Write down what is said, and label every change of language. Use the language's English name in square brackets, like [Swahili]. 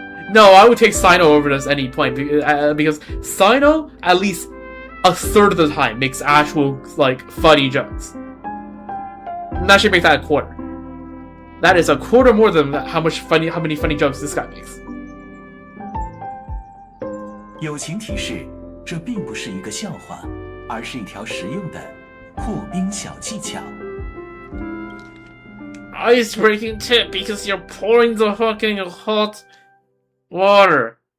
[English] No, I would take Sino over this any point because Sino, at least a third of the time, makes actual like funny jokes. And that should make that a quarter. That is a quarter more than how many funny jokes this guy makes. [Chinese] 友情提示：这并不是一个笑话，而是一条实用的破冰小技巧。 [English] Ice breaking tip because you're pouring the fucking hot water.